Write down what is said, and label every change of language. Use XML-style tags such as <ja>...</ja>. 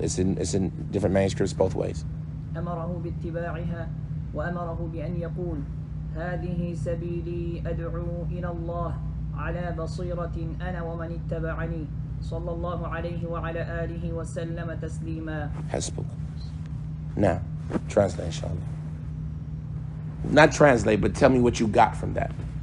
<en>It's in different manuscripts both ways.</en> <ar>أمره باتباعها وأمره بأن يقول هذه سبيلي أدعو إلى الله على بصيرة أنا ومن اتبعني صلى الله عليه وعلى آله وسلم تسليما.</ar> <en>حسبك. Now, translate, inshallah. Not translate, but tell me what you got from that.</en>